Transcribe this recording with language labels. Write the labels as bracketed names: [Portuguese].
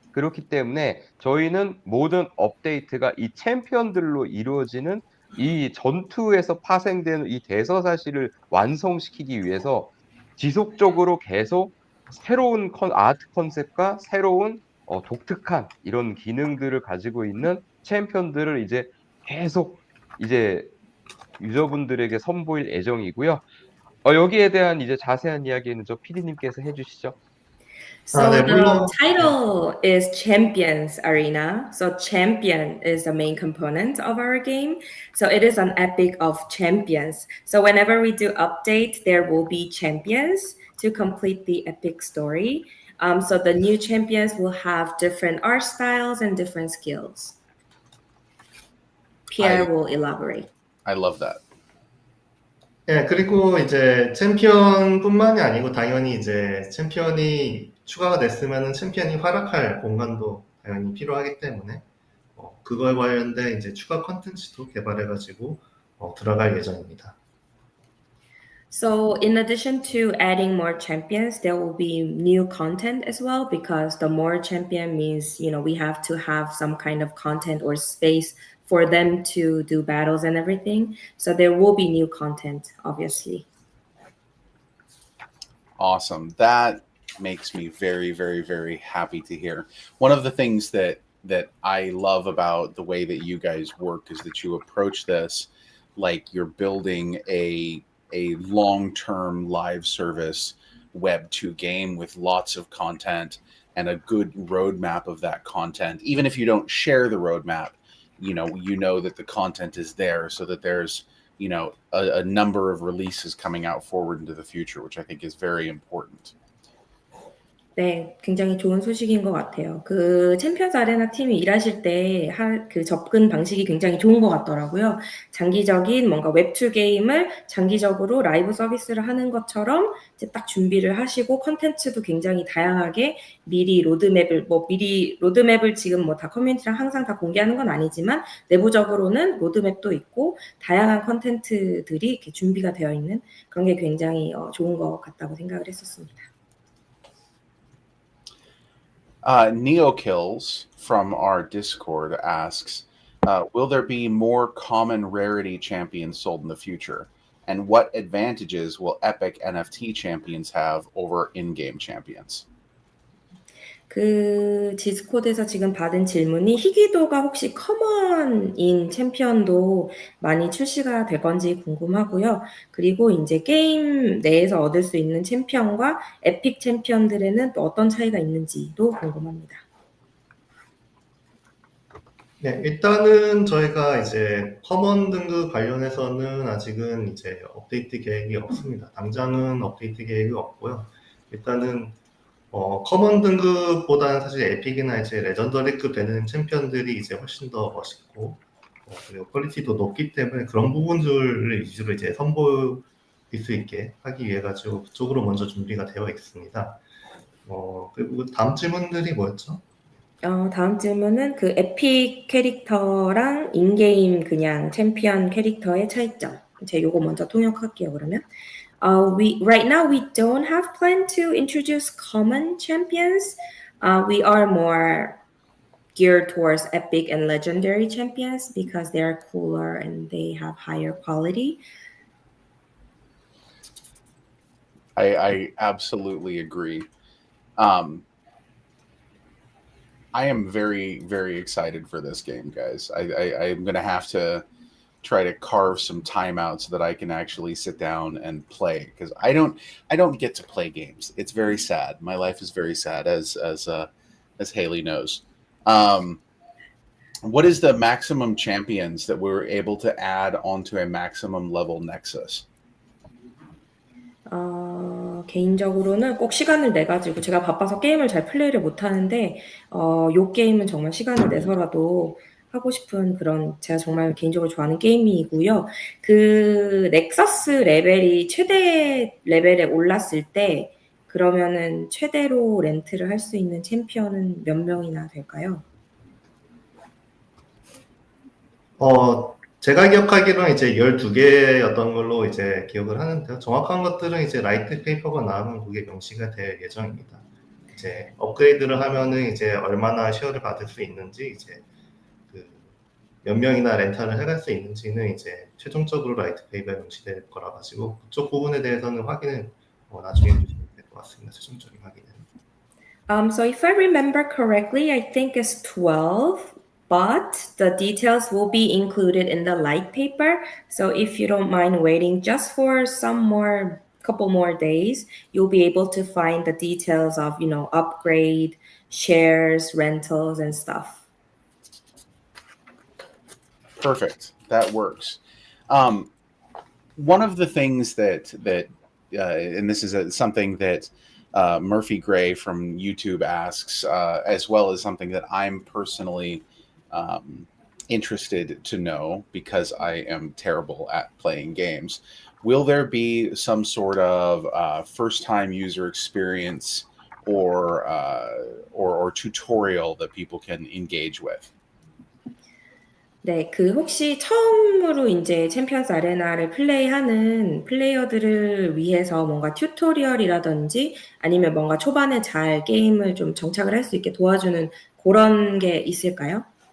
[Korean] 그렇기 때문에 저희는 모든 업데이트가 이 챔피언들로 이루어지는 이 전투에서 파생되는 이 대서사시를 완성시키기 위해서 지속적으로 계속 새로운 아트 컨셉과 새로운 독특한 이런 기능들을 가지고 있는 챔피언들을 이제 계속 이제 유저분들에게 선보일 예정이고요. 여기에 대한 이제 자세한 이야기는 저 PD님께서 해주시죠. [English] So the title is Champions Arena. So champion is the main component of our game. So it is an epic of champions. So whenever we do update, there will be champions to complete the epic story. So the new champions will have different art styles and different skills. Pierre will elaborate. I love that. [Korean] 예, 그리고 이제 챔피언뿐만이 아니고 당연히 이제 챔피언이 추가가 됐으면은 챔피언이 활약할 공간도 당연히 필요하기 때문에 그거에 관련된 이제 추가 컨텐츠도 개발해가지고 들어갈 예정입니다. [English] So in addition to adding more champions, there will be new content as well, because the more champion means, we have to have some kind of content or space for them to do battles and everything. So there will be new content, obviously. Awesome. That makes me very, very, very happy to hear. One of the things that that I love about the way that you guys work is that you approach this like you're building a long-term live service Web 2 game with lots of content and a good roadmap of that content. Even if you don't share the roadmap, you know that the content is there, so that there's a number of releases coming out forward into the future, which I think is very important. [Korean] 네, 굉장히 좋은 소식인 것 같아요. 그 챔피언스 아레나 팀이 일하실 때 그 접근 방식이 굉장히 좋은 것 같더라고요. 장기적인 뭔가 웹2 게임을 장기적으로 라이브 서비스를 하는 것처럼 이제 딱 준비를 하시고 컨텐츠도 굉장히 다양하게 미리 로드맵을 지금 뭐 다 커뮤니티랑 항상 다 공개하는 건 아니지만 내부적으로는 로드맵도 있고 다양한 컨텐츠들이 이렇게 준비가 되어 있는 그런 게 굉장히 좋은 것 같다고 생각을 했었습니다. [English] NeoKills from our Discord asks, will there be more common rarity champions sold in the future? And what advantages will epic NFT champions have over in-game champions? [Korean] 그 디스코드에서 지금 받은 질문이 희귀도가 혹시 커먼인 챔피언도 많이 출시가 될 건지 궁금하고요. 그리고 이제 게임 내에서 얻을 수 있는 챔피언과 에픽 챔피언들에는 또 어떤 차이가 있는지도 궁금합니다. 네, 일단은 저희가 이제 커먼 등급 관련해서는 아직은 이제 업데이트 계획이 없습니다. 당장은 업데이트 계획이 없고요. 일단은 커먼 등급보다는 사실 에픽이나 이제 레전더리급 되는 챔피언들이 이제 훨씬 더 멋있고 그리고 퀄리티도 높기 때문에 그런 부분들을 위주로 이제 선보일 수 있게 하기 위해 가지고 그쪽으로 먼저 준비가 되어 있습니다. 그리고 다음 질문들이 뭐였죠? 다음 질문은 그 에픽 캐릭터랑 인게임 그냥 챔피언 캐릭터의 차이점. 제가 요거 먼저 통역할게요, 그러면. [English] Right now we don't have plan to introduce common champions. We are more geared towards epic and legendary champions because they are cooler and they have higher quality. I absolutely agree. I am very, very excited for this game, guys. I'm going to have to try to carve some time out so that I can actually sit down and play, because I don't get to play games. It's very sad. My life is very sad, as Haley knows. What is the maximum champions that we're able to add onto a maximum level Nexus? [Korean] 개인적으로는 꼭 시간을 내가지고 제가 바빠서 게임을 잘 플레이를 못하는데 요 게임은 정말 시간을 내서라도 하고 싶은 그런 제가 정말 개인적으로 좋아하는 게임이고요. 그 넥서스 레벨이 최대 레벨에 올랐을 때 그러면은 최대로 렌트를 할 수 있는 챔피언은 몇 명이나 될까요? 제가 기억하기로는 이제 12개였던 걸로 이제 기억을 하는데요. 정확한 것들은 이제 라이트 페이퍼가 나오면 그게 명시가 될 예정입니다. 이제 업그레이드를 하면은 이제 얼마나 쉐어를 받을 수 있는지, 이제 그 몇 명이나 렌탈을 해갈 수 있는지는 이제 최종적으로 라이트 페이퍼에 명시될 거라 가지고 그쪽 부분에 대해서는 확인은 나중에 해주시면 될 것 같습니다. 최종적인 확인은. [English] So if I remember correctly, I think it's 12. But the details will be included in the light paper. So if you don't mind waiting just for couple more days, you'll be able to find the details of, upgrade, shares, rentals, and stuff. Perfect. That works. One of the things that and this is something that Murphy Gray from YouTube asks, as well as something that I'm personally interested to know, because I am terrible at playing games. Will there be some sort of first-time user experience or tutorial that people can engage with? [Korean] 네, 그 혹시 처음으로 이제 챔피언스 아레나를 플레이하는 플레이어들을 위해서 뭔가 튜토리얼이라든지 아니면 뭔가 초반에 잘 게임을 좀 정착을 할 수 있게 도와주는 그런 게 있을까요?